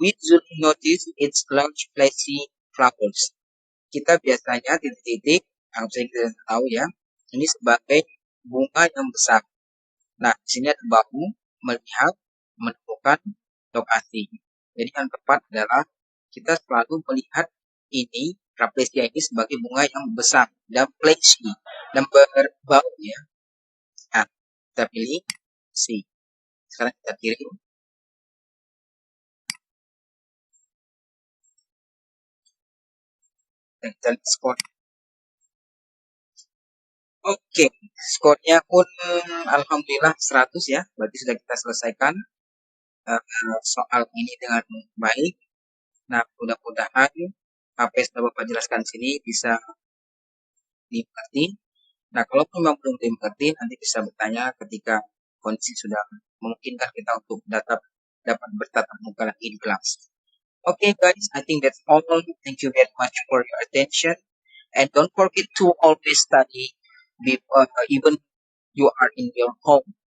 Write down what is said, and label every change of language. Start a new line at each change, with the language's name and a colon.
English: We usually notice its large fleshy flowers.
Indonesian: Kita biasanya titik-titik yang bisa kita tahu ya. Ini sebagai bunga yang besar. Nah, di sini ada bahu melihat menemukan lokasi. Jadi yang tepat adalah kita selalu melihat ini Rafflesia ini sebagai bunga yang besar dan fleshy dan berbau ya. Nah, kita pilih C. Sekarang kita kirim. Dan kita lihat skor. Oke, skornya pun alhamdulillah 100 ya. Berarti sudah kita selesaikan soal ini dengan baik. Nah, mudah-mudahan apa yang sudah Bapak jelaskan sini bisa dimengerti. Nah, kalau memang belum dimengerti, nanti bisa bertanya ketika kondisi sudah memungkinkan kita untuk dapat bertatap muka lagi di kelas.
English: Okay, guys, I think that's all. Thank you very much for your attention. And don't forget to always study even you are in your home.